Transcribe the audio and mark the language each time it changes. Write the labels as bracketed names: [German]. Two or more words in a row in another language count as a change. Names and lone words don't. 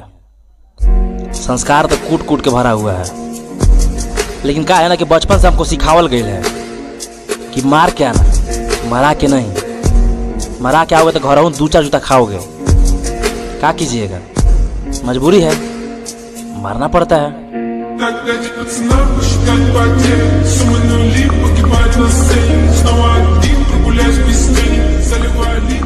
[Hindi] संस्कार तो कूट कूट के भरा हुआ है, लेकिन क्या है ना कि बचपन से हमको सिखावल गई है कि मार के आना, मरा के नहीं। मरा के आओगे तो घर दू चार जूता खाओगे, क्या कीजिएगा, मजबूरी है, मरना पड़ता है। [Russian] Так дайте пацанам посчитать потери. Суммы нули погибать на сцене. Снова один прогуляюсь без тени. Заливаю